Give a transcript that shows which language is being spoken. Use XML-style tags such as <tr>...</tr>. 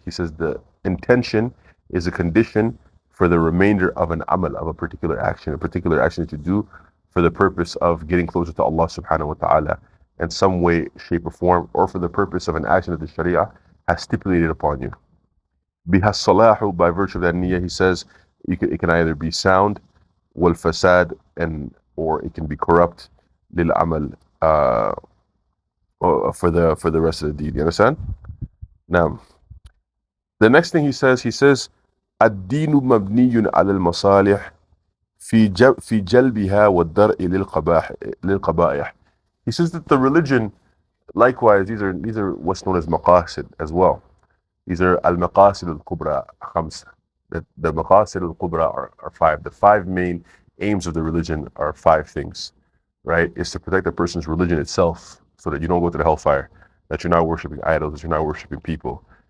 <en>He says the intention is a condition for the remainder of an amal, of a particular action to do for the purpose of getting closer to Allah subhanahu wa ta'ala in some way, shape, or form, or for the purpose of an action that the Sharia has stipulated upon you.</en> <ar>Biha salahu,</ar> <en>by virtue of that niyyah, he says, it can either be sound,</en> <ar>wal fasad,</ar> <en>or it can be corrupt,</en> <ar>lil amal,</ar> <en>for the rest of the deed. You understand? Now, the next thing he says,</en> <ar>الدين مبني على المصالح في جلبها والدرء للقبائح.</ar> <en>He says that the religion, likewise, these are what's known as maqasid as well. These are</en> <ar>al-maqasid al-kubra, khams.</ar> <en>The</en> <ar>maqasid al-kubra</ar> <en>are 5. The 5 main aims of the religion are 5 things, right? It's to protect a person's religion itself so that you don't go to the hellfire, that you're not worshiping idols, that you're not worshiping people.</en>